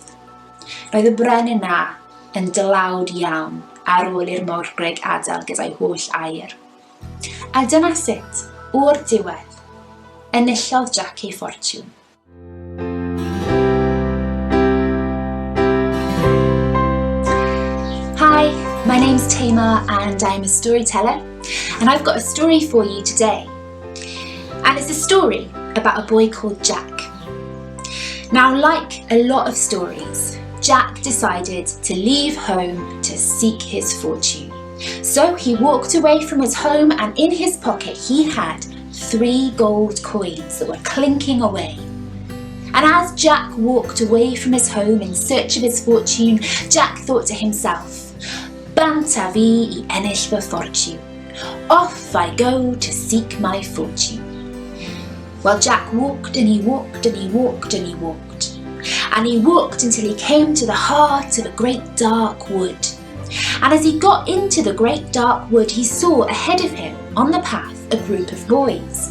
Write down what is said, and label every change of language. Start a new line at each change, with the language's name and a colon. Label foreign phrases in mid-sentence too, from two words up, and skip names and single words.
Welsh: Roedd y brenin yna yn dlawd iawn ar ôl i'r morgrug adael gyda'i holl air. A dyna sut, o'r diwedd, enillodd Jack ei ffortiwn.
English: Hi, my name's Tamar and I'm a storyteller, and I've got a story for you today. And it's a story about a boy called Jack. Now, like a lot of stories, Jack decided to leave home to seek his fortune. So he walked away from his home, and in his pocket he had 3 gold coins that were clinking away. And as Jack walked away from his home in search of his fortune, Jack thought to himself,
Welsh: "Banta fi I ennill fy
English: fortune. Off I go to seek my fortune." Well, Jack walked and he walked and he walked and he walked. And he walked until he came to the heart of a great dark wood. And as he got into the great dark wood, he saw ahead of him on the path a group of boys.